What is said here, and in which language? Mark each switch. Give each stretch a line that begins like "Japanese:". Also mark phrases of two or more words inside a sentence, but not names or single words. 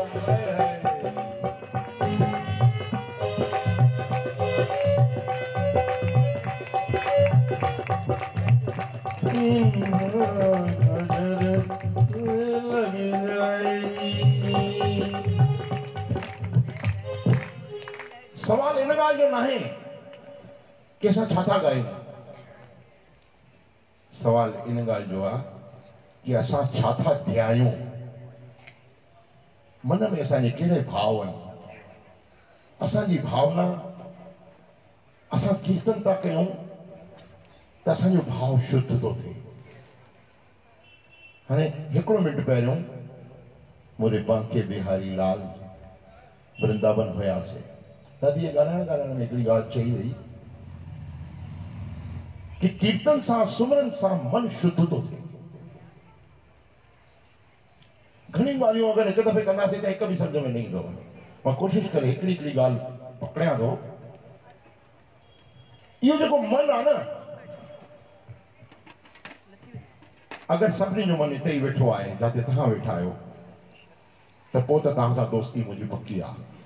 Hindi: नजर लग जाएगी।
Sindhi: सवाल इन ॻाल्हि जो नाहे कि असां छा था ॻायूं, सवाल इन ॻाल्हि जो आहे कि असां छा था ध्यायूं, मन में असांजे कहिड़े भाव आहिनि। असांजी भावना, असां कीर्तन था कयूं त असांजो भाव शुद्ध थो थिए। हाणे हिकिड़ो मिंट पहिरियों मुरे बांके बिहारी लाल वृंदावन हुयासीं, तॾहिं ॻाल्हाइण में हिकिड़ी ॻाल्हि चई वई कि कीर्तन सां सुमरन सां मन शुद्ध थो थिए। घणी ॻाल्हियूं अगरि हिकु दफ़े कंदासीं त हिकु बि सम्झ में न ईंदो। मां कोशिशि करे हिकिड़ी हिकिड़ी ॻाल्हि पकड़ियां थो। इहो जेको मन आहे न, अगरि सभिनी जो मन हिते ई वेठो आहे जिते तव्हां वेठा आहियो, त पोइ त तव्हां सां दोस्ती मुंहिंजी पकी आहे।